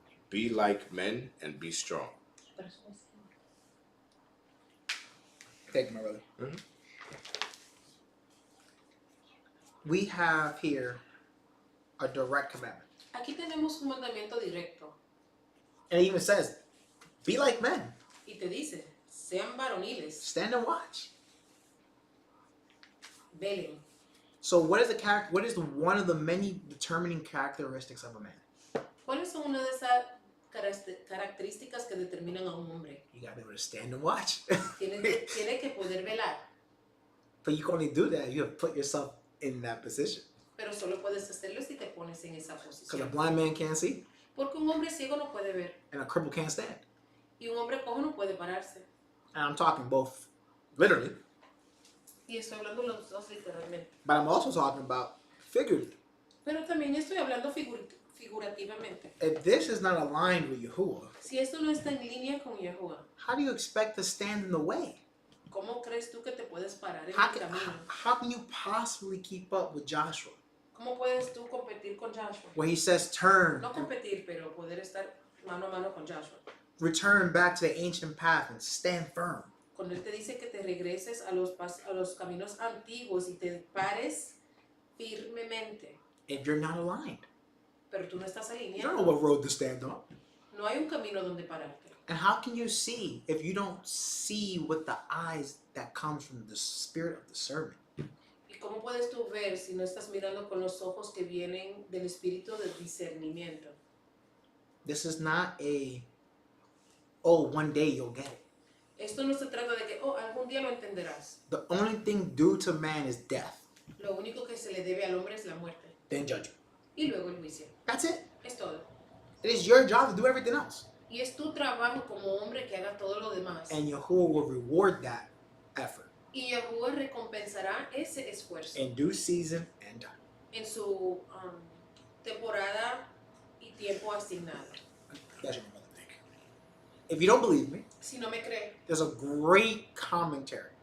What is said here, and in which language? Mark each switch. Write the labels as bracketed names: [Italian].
[English] Be like men and be strong. Thank you, my brother. Mhm. We have here a direct commandment. [Spanish] Aquí tenemos un mandamiento directo [English] And it even says, be like men. [Spanish] y te dice, sean varoniles, [English] Stand and watch. [Spanish] velen. [English] So what is one of the many determining characteristics of a man? [Spanish] ¿Cuáles son una de esas características que determinan a un hombre? [English] You gotta be able to stand and watch. [Spanish] Tiene que poder velar, [English] But you can only do that if you have put yourself in that position. [Spanish] pero solo puedes hacerlo si te pones en esa [English] Because a [Spanish] posición. [English] blind man can't see [Spanish] Porque un hombre ciego no puede ver [English] and a cripple can't stand. [Spanish] y un hombre cojo no puede pararse. [English] And I'm talking both literally. [Spanish] Y estoy hablando los dos literalmente. [English] But I'm also talking about figuratively. [Spanish] Pero también estoy hablando figurativamente. [English] If this is not aligned with Yahuwah, [Spanish] Si esto no está en línea con Yahuwah, [English] how do you expect to stand in the way? [Spanish] ¿cómo crees tú que te puedes parar en [English] How [Spanish] el [English] can, [Spanish] camino? [English] how can you possibly keep up with Joshua? [Spanish] ¿Cómo puedes tú competir con Joshua? [English] Where he says, turn, [Spanish] No competir, pero poder estar mano a mano con Joshua. [English] return back to the ancient path and stand firm. [Spanish] Cuando él te dice que te regreses a los caminos antiguos y te pares firmemente, [English] If you're not aligned, [Spanish] pero tú no estás [English] you don't know [Spanish] alineado, [English] what road to stand on. [Spanish] no hay un camino donde pararte. [English] And how can you see if you don't see with the eyes that comes from the spirit of discernment? [Spanish] ¿Y cómo puedes tú ver si no estás mirando con los ojos que vienen del espíritu de discernimiento? [English] This is not one day you'll get it. [Spanish] Esto no se trata de que, algún día lo entenderás. [English] The only thing due to man is death, [Spanish] Lo único que se le debe al hombre es la muerte. [English] then judgment. [Spanish] Y luego el juicio. [English] That's it. [Spanish] Es todo. [English] It is your job to do everything else. [Spanish] Y es tu trabajo como hombre que haga todo lo demás. [English] And Yahuwah will reward that effort [Spanish] Y Yahuwah recompensará ese esfuerzo [English] in due season and time. [Spanish] en su temporada y tiempo asignado. [English] That's your brother, Nick. If you don't believe me, [Spanish] Si no me cree, [English] there's a great commentary.